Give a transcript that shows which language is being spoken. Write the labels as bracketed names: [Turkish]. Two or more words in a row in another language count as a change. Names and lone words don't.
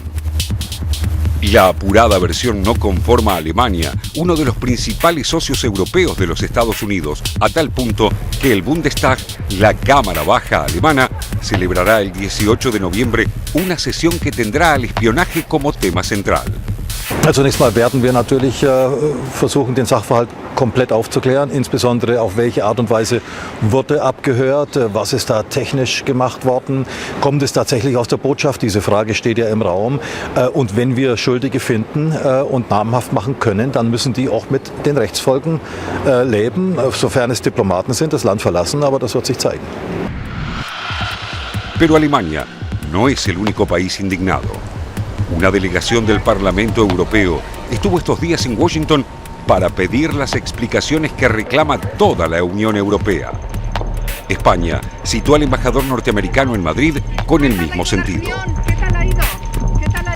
[Spanish] La apurada versión no conforma a Alemania, uno de los principales socios europeos de los Estados Unidos, a tal punto que el Bundestag, la Cámara Baja alemana, celebrará el 18 de noviembre una sesión que tendrá al espionaje como tema central. [German] Zunächst mal werden wir natürlich versuchen, den Sachverhalt komplett aufzuklären, insbesondere auf welche Art und Weise wurde abgehört, was ist da technisch gemacht worden, kommt es tatsächlich aus der Botschaft, diese Frage steht ja im Raum, und wenn wir Schuldige finden und namhaft machen können, dann müssen die auch mit den Rechtsfolgen leben, sofern es Diplomaten sind, das Land verlassen, aber das wird sich zeigen. [Spanish] Pero Alemania no es el único país indignado. Una delegación del Parlamento Europeo estuvo estos días en Washington para pedir las explicaciones que reclama toda la Unión Europea. España citó al embajador norteamericano en Madrid con el mismo sentido.